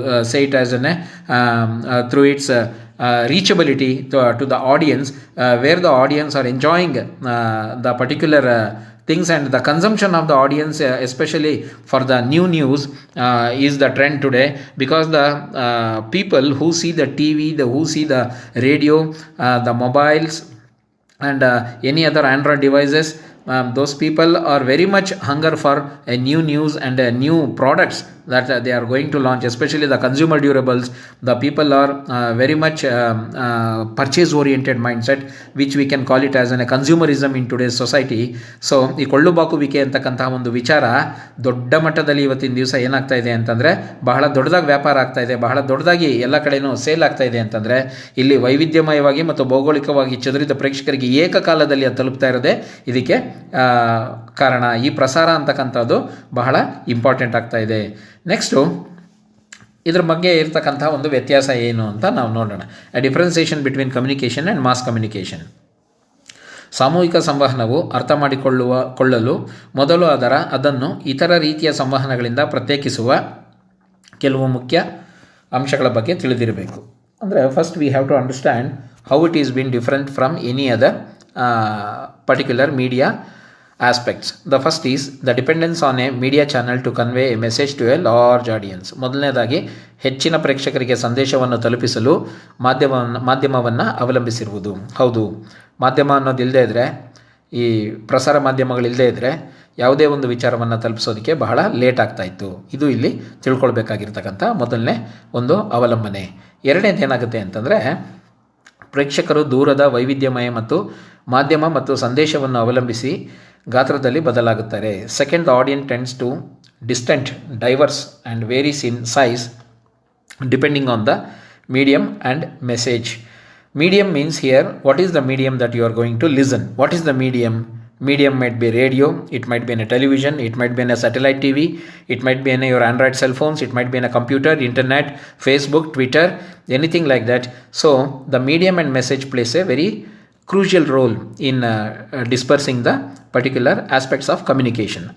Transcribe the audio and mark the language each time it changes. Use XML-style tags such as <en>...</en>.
<en>say it as through its reachability to the audience, where the audience are enjoying the particular things, and the consumption of the audience, especially for the new news, is the trend today, because the people who see the TV, who see the radio, the mobiles and any other Android devices, those people are very much hunger for a new news and new products that they are going to launch, especially the consumer durables. The people are very much purchase oriented mindset, which we can call it as a consumerism in today's society.</en> <kn>So ಈ ಕೊಳ್ಳುಬಾಕುವಿಕೆ ಅಂತಕ್ಕಂತಹ ಒಂದು ವಿಚಾರ ದೊಡ್ಡ ಮಟ್ಟದಲ್ಲಿ ಇವತ್ತಿನ ದಿವಸ ಏನಾಗ್ತಾ ಇದೆ ಅಂತಂದರೆ ಬಹಳ ದೊಡ್ಡದಾಗಿ ವ್ಯಾಪಾರ ಆಗ್ತಾ ಇದೆ, ಬಹಳ ದೊಡ್ಡದಾಗಿ ಎಲ್ಲ ಕಡೆಯೂ ಸೇಲ್ ಆಗ್ತಾ ಇದೆ ಅಂತಂದರೆ ಇಲ್ಲಿ ವೈವಿಧ್ಯಮಯವಾಗಿ ಮತ್ತು ಭೌಗೋಳಿಕವಾಗಿ ಚದುರಿದ ಪ್ರೇಕ್ಷಕರಿಗೆ ಏಕಕಾಲದಲ್ಲಿ ಅದು ತಲುಪ್ತಾ ಇರೋದೇ ಇದಕ್ಕೆ ಕಾರಣ. ಈ ಪ್ರಸಾರ ಅಂತಕ್ಕಂಥದ್ದು ಬಹಳ ಇಂಪಾರ್ಟೆಂಟ್ ಆಗ್ತಾ ಇದೆ. ನೆಕ್ಸ್ಟು ಇದ್ರ ಬಗ್ಗೆ ಇರ್ತಕ್ಕಂಥ ಒಂದು ವ್ಯತ್ಯಾಸ ಏನು ಅಂತ ನಾವು ನೋಡೋಣ.</kn> <en>A differentiation between communication and mass communication.</en> <kn>ಸಾಮೂಹಿಕ ಸಂವಹನವು ಅರ್ಥ ಮಾಡಿಕೊಳ್ಳಲು ಮೊದಲು ಅದನ್ನು ಇತರ ರೀತಿಯ ಸಂವಹನಗಳಿಂದ ಪ್ರತ್ಯೇಕಿಸುವ ಕೆಲವು ಮುಖ್ಯ ಅಂಶಗಳ ಬಗ್ಗೆ ತಿಳಿದಿರಬೇಕು.</kn> <en>ಅಂದರೆ first we have to understand how it is been different from any other particular media aspects. The first is the dependence on a media channel to convey a message to a large audience.</en> <kn>ಮೊದಲನೇದಾಗಿ ಹೆಚ್ಚಿನ ಪ್ರೇಕ್ಷಕರಿಗೆ ಸಂದೇಶವನ್ನು ತಲುಪಿಸಲು ಮಾಧ್ಯಮವನ್ನು ಅವಲಂಬಿಸಿರುವುದು. ಹೌದು, ಮಾಧ್ಯಮ ಅನ್ನೋದಿಲ್ಲದೆ ಇದ್ದರೆ, ಈ ಪ್ರಸಾರ ಮಾಧ್ಯಮಗಳಿಲ್ಲದೆ ಇದ್ದರೆ ಯಾವುದೇ ಒಂದು ವಿಚಾರವನ್ನು ತಲುಪಿಸೋದಕ್ಕೆ ಬಹಳ ಲೇಟ್ ಆಗ್ತಾಯಿತ್ತು. ಇದು ಇಲ್ಲಿ ತಿಳ್ಕೊಳ್ಬೇಕಾಗಿರ್ತಕ್ಕಂಥ ಮೊದಲನೇ ಒಂದು ಅವಲಂಬನೆ. ಎರಡನೇದು ಏನಾಗುತ್ತೆ ಅಂತಂದರೆ, ಪ್ರೇಕ್ಷಕರು ದೂರದ ವೈವಿಧ್ಯಮಯ ಮತ್ತು ಮಾಧ್ಯಮ ಮತ್ತು ಸಂದೇಶವನ್ನು ಅವಲಂಬಿಸಿ ಗಾತ್ರದಲ್ಲಿ ಬದಲಾಗುತ್ತಾರೆ.</kn> <en>Second, the audience tends to distant, diverse and varies in size depending on the medium and message. Medium means here, what is the medium that you are going to listen? What is the medium? Medium might be radio, it might be in a television, it might be in a satellite TV, it might be in your Android cell phones, it might be in a computer, internet, Facebook, Twitter, anything like that. So the medium and message plays a very crucial role in dispersing the particular aspects of communication.</en>